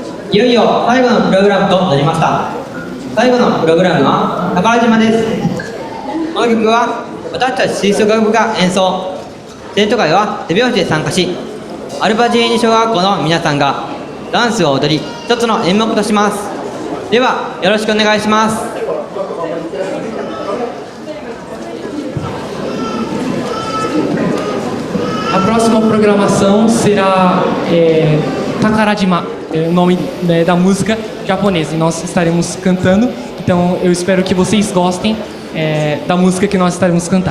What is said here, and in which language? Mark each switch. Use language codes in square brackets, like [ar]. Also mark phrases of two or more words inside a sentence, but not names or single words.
[ja] いよいよ最後のプログラムとなりました。最後のプログラムは宝島です。この曲は私たち吹奏楽部が演奏、生徒会は手拍子で参加し、アルバジーニ小学校の皆さんがダンスを踊り、一つの演目とします。ではよろしくお願いします。 [pt] A próxima programação será Takarajima, o nome da música japonesa, e nós estaremos cantando. Então eu espero que vocês gostem da música que nós estaremos cantando.